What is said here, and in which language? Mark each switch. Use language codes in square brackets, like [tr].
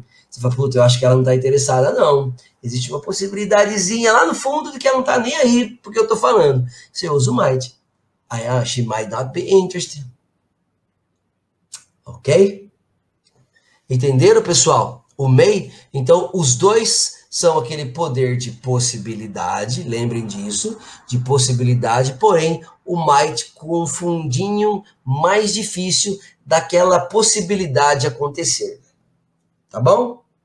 [pt] Você fala, puta, eu acho que ela não tá interessada. Não. Existe uma possibilidadezinha lá no fundo de que ela não tá nem aí porque eu tô falando. Você usa o might. [en] She might not be interested. [pt] Ok? Entenderam, pessoal? O may, então, os dois são aquele poder de possibilidade, lembrem disso, de possibilidade, porém, o might com um fundinho mais difícil daquela possibilidade acontecer. Tá bom?